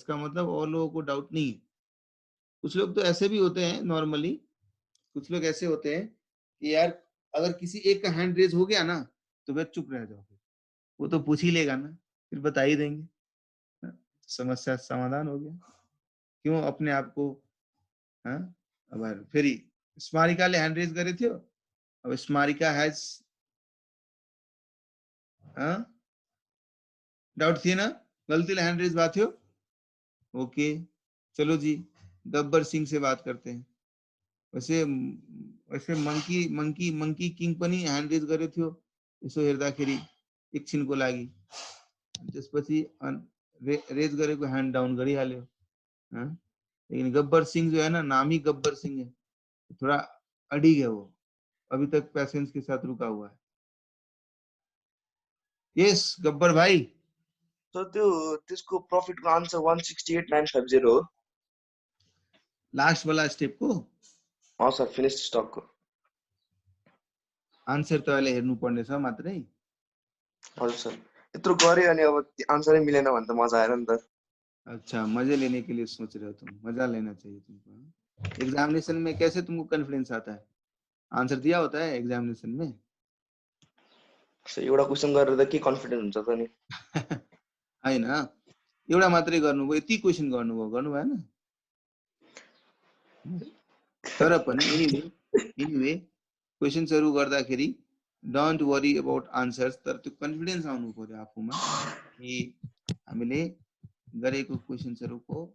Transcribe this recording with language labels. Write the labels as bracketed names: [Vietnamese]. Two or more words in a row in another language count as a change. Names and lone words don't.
[Hindi] इसका मतलब और लोगों को डाउट नहीं है। कुछ लोग तो ऐसे भी होते हैं नॉर्मली, कुछ लोग ऐसे होते हैं कि यार अगर किसी एक का [English] hand raise [Hindi] हो गया ना तो वह चुप रह जाओ, वो तो पूछ ही लेगा ना, फिर बता ही देंगे, समस्या समाधान हो गया। क्यों अपने आप को [Nepali] अब फेरि स्मारिकाले [English] hand raise [Nepali] गरे थियो। अब स्मारिका [English] has doubt [Nepali] थिएन, गल्तीले [English] hand raise [Nepali] भएको थियो। [Hindi] ओके चलो जी गब्बर सिंह से बात करते हैं। [Nepali] वैसे मंकी किङ पनि [English] hand raise [Nepali] गर्यो थियो। यसो हेर्दाखेरि एकछिनको लागि त्यसपछि रेज गरेको [English] hand down [Nepali] गरिहाल्यो। [Hindi] लेकिन गब्बर सिंह जो है ना, नाम ही गब्बर सिंह है, थोड़ा अडिग है वो, अभी तक पेशेंस के साथ रुका हुआ है। यस गब्बर भाई। [Nepali] सर त्यो त्यसको प्रॉफिटको आन्सर 168950 हो। [Hindi] लास्ट वाला स्टेप को सर [English] finish stock [Hindi] को [Nepali] आन्सर तपाईले हेर्नु पर्ने छ मात्रै। हजुर सर यत्रो गरे अनि अब आन्सरै मिलेन भने त मजा आएन नि त। [Hindi] अच्छा मजे लेने के लिए सोच रहे हो तुम, मजा लेना चाहिए तुमको। एग्जामिनेशन में कैसे तुमको कॉन्फिडेंस आता है? आंसर दिया होता है एग्जामिनेशन में? [Nepali] सो एउटा क्वेसन गरेर त के कन्फिडेन्स हुन्छ त नि हैन एउटा मात्रै गर्नुभयो यति क्वेसन गर्नुभयो गर्नु भएन तर पनि एनीवे क्वेशन्सहरु गर्दाखेरि [English] don't worry about answers [Nepali] तर त्यो कन्फिडेन्स आउनु पर्यो आफूमा कि हामीले गरेको क्वेशन्सहरुको